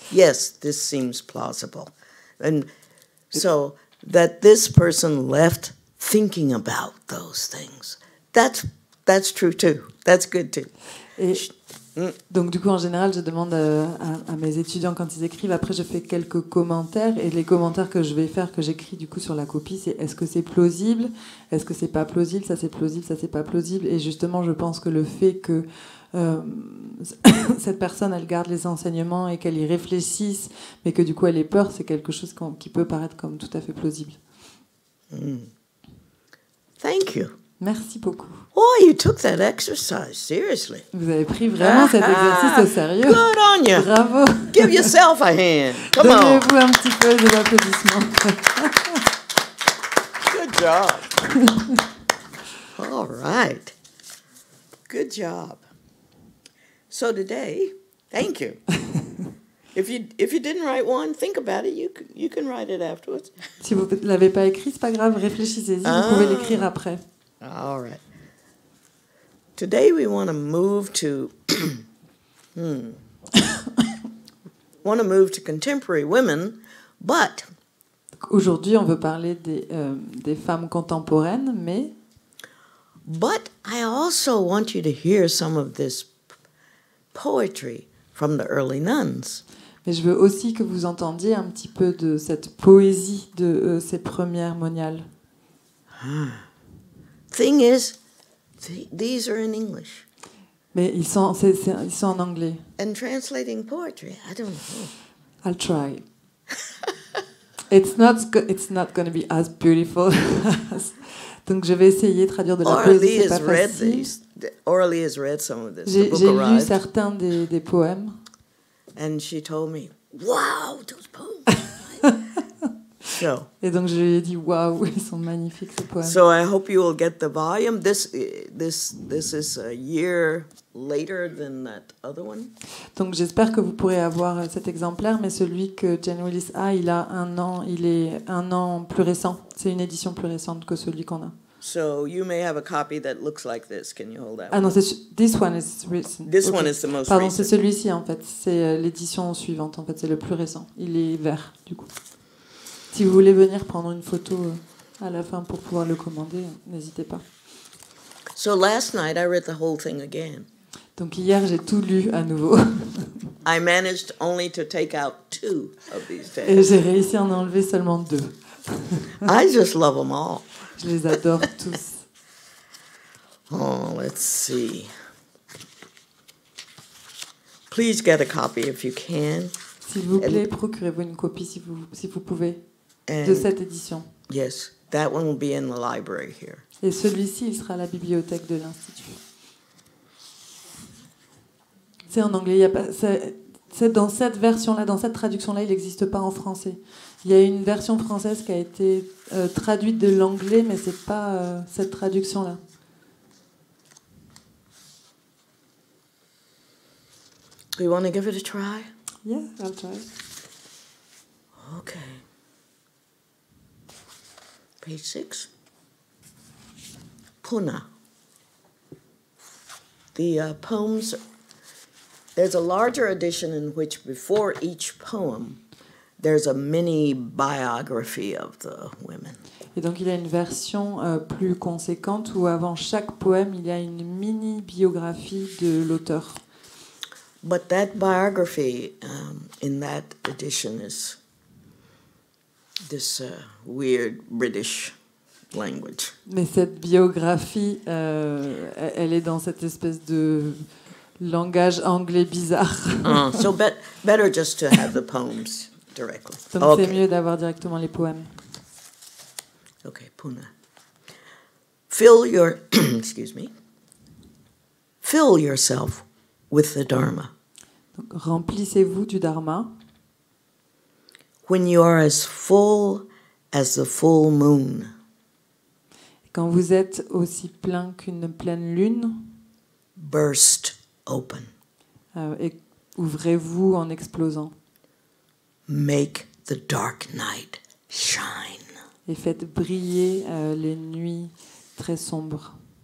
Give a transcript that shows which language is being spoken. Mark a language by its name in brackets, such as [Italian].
[English] Yes, this seems plausible. And so that this person left thinking about those things. That's true too. That's good too. [French] Et donc du coup, en général, je demande à mes étudiants quand ils écrivent. Après, je fais quelques commentaires. Et les commentaires que je vais faire, que j'écris du coup sur la copie, c'est est-ce que c'est plausible? Est-ce que c'est pas plausible? Ça c'est plausible, ça c'est pas plausible. Et justement, je pense que le fait que cette personne, elle garde les enseignements et qu'elle y réfléchisse, mais que du coup, elle ait peur, c'est quelque chose qui peut paraître comme tout à fait plausible. [English] Thank you. [French] Merci beaucoup. [English] Oh, you took that exercise seriously. [French] Vous avez pris vraiment cet exercice au sérieux. [English] Good on you. [French] Bravo. [English] Give yourself a hand. Come on. [French] Donnez-vous un petit peu de l'applaudissement. [English] Good job. All right. Good job. So today, thank you. If you didn't write one, think about it. You can write it afterwards. [French] Si vous ne l'avez pas écrit, c'est pas grave, réfléchissez-y, vous pouvez l'écrire après. [English] All right. Today we want to move to contemporary women, but [French] Aujourd'hui, on veut parler des femmes contemporaines, [English] but I also want you to hear some of this poetry from the early nuns. [French] mais je veux aussi que vous entendiez un petit peu de cette poésie de ces premières moniales. [English] Thing is, these are in English. [French] Mais ils sont en anglais. [English] And translating poetry, I don't know. I'll try. It's not going to be as beautiful. [French] Donc je vais essayer de traduire de la poésie, c'est pas facile. [English] Oralie has read some of this. [French] J'ai lu certains des poèmes. [English] And she told me, "Wow, those poems!" So, [French] et donc je lui ai dit, waouh, ils sont magnifiques ces poèmes. [English] So I hope you will get the volume. This is a year later than that other one. [French] Donc j'espère que vous pourrez avoir cet exemplaire, mais celui que Jane Willis a, il est un an plus récent. C'est une édition plus récente que celui qu'on a. [English] So you may have a copy that looks like this. Can you hold that? [French] Ah non, [English] this one is recent. This one is the most [French] Pardon, [English] recent. [French] c'est celui-ci en fait. C'est l'édition suivante en fait. C'est le plus récent. Il est vert du coup. Si vous voulez venir prendre une photo à la fin pour pouvoir le commander, n'hésitez pas. [English] So last night I read the whole thing again. [French] Donc hier j'ai tout lu à nouveau. [English] I managed only to take out 2 of these texts. [French] Et j'ai réussi à en enlever seulement 2. [English] I just love them all. [French] Je les adore tous. [English] Oh, let's see. Please get a copy if you can. [French] S'il vous plaît, procurez-vous une copie si vous pouvez de cette édition. [English] Yes, that one will be in the library here. [French] Et celui-ci, il sera à la bibliothèque de l'Institut. C'est en anglais. Il y a pas, c'est dans cette version-là, dans cette traduction-là, il n'existe pas en français. Il y a une version française qui a été traduite de l'anglais, mais c'est pas cette traduction-là. [English] Do you want to give it a try? Yeah, I'll try. Okay. Page 6. Puna. The poems, there's a larger edition in which before each poem, there's a mini biography of the women. [French] Et donc il y a une version plus conséquente où avant chaque poème, il y a une mini biographie de l'auteur. [English] But that biography in that edition is this weird British language. [French] Mais cette biographie, elle est dans cette espèce de langage anglais bizarre. [English] So better just to have the poems directly. [French] Donc c'est mieux d'avoir directement les poèmes. [English] Okay, Puna. Fill your, excuse me. Fill yourself with the Dharma. [French] Donc, remplissez-vous du Dharma. [English] When you are as full as the full moon. [French] Quand vous êtes aussi plein qu'une pleine lune, [English] burst open. [French] Et ouvrez-vous en explosant. [English] Make the dark night shine. [French] Et faites briller les nuits très sombres.